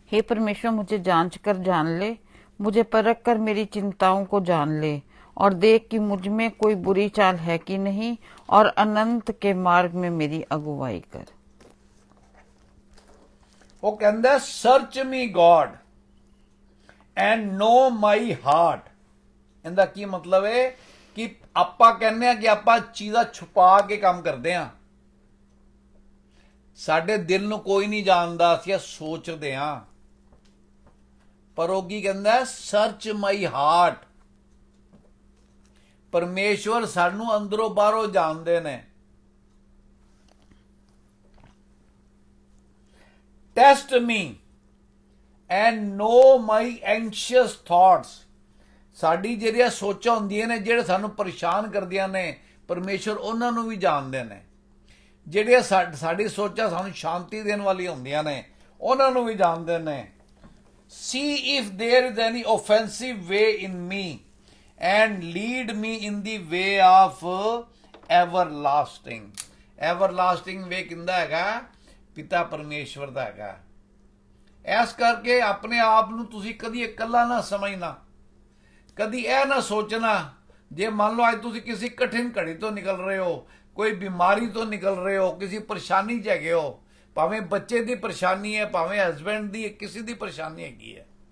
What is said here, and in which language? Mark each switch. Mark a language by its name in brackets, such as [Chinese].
[Hindi] हे परमेश्वर, मुझे जांच कर जान ले, मुझे परख कर मेरी चिंताओं को जान ले, और देख कि मुझ में कोई बुरी चाल है कि नहीं, और अनंत के मार्ग में मेरी अगुवाई कर। वो कहता [English] Search me God and know my heart. [Punjabi] ਇਹਦਾ ਕੀ ਮਤਲਬ ਹੈ ਕਿ ਆਪਾਂ ਕਹਿੰਦੇ ਆ ਕਿ ਆਪਾਂ ਚੀਜ਼ਾਂ ਛੁਪਾ ਕੇ ਕੰਮ ਕਰਦੇ ਆ, ਸਾਡੇ ਦਿਲ ਨੂੰ ਕੋਈ ਨਹੀਂ ਜਾਣਦਾ, ਅਸੀਂ ਸੋਚਦੇ ਆ। ਪਰ ਉਹ ਕੀ ਕਹਿੰਦਾ, [English] Search my heart. [Punjabi] ਪਰਮੇਸ਼ਵਰ ਸਾਨੂੰ ਅੰਦਰੋਂ ਬਾਹਰੋਂ ਜਾਣਦੇ ਨੇ। [English] Test me and know my anxious thoughts. [Punjabi] ਸਾਡੀ ਜਿਹੜੀਆਂ ਸੋਚਾਂ ਹੁੰਦੀਆਂ ਨੇ ਜਿਹੜੇ ਸਾਨੂੰ ਪਰੇਸ਼ਾਨ ਕਰਦੀਆਂ ਨੇ, ਪਰਮੇਸ਼ਰ ਉਹਨਾਂ ਨੂੰ ਵੀ ਜਾਣਦੇ ਨੇ। ਜਿਹੜੀਆਂ ਸਾਡੀ ਸੋਚਾਂ ਸਾਨੂੰ ਸ਼ਾਂਤੀ ਦੇਣ ਵਾਲੀਆਂ ਹੁੰਦੀਆਂ ਨੇ ਉਹਨਾਂ ਨੂੰ ਵੀ ਜਾਣਦੇ ਨੇ। [English] See if there is any offensive way in me and lead me in the way of everlasting। everlasting way [Punjabi] ਕਿੰਦਾ ਹੈਗਾ? ਪਿਤਾ ਪਰਮੇਸ਼ਵਰ ਦਾ ਹੈਗਾ। ਇਸ ਕਰਕੇ ਆਪਣੇ ਆਪ ਨੂੰ ਤੁਸੀਂ ਕਦੀ ਇਕੱਲਾ ਨਾ ਸਮਝਣਾ, ਕਦੀ ਇਹ ਨਾ ਸੋਚਣਾ ਜੇ ਮੰਨ ਲਓ ਅੱਜ ਤੁਸੀਂ ਕਿਸੇ ਕਠਿਨ ਘੜੀ ਤੋਂ ਨਿਕਲ ਰਹੇ ਹੋ, ਕੋਈ ਬਿਮਾਰੀ ਤੋਂ ਨਿਕਲ ਰਹੇ ਹੋ, ਕਿਸੇ ਪਰੇਸ਼ਾਨੀ 'ਚ ਹੈਗੇ ਹੋ, ਭਾਵੇਂ ਬੱਚੇ ਦੀ ਪਰੇਸ਼ਾਨੀ ਹੈ, ਭਾਵੇਂ ਹਸਬੈਂਡ ਦੀ, ਕਿਸੇ ਦੀ ਪਰੇਸ਼ਾਨੀ ਹੈਗੀ ਹੈ,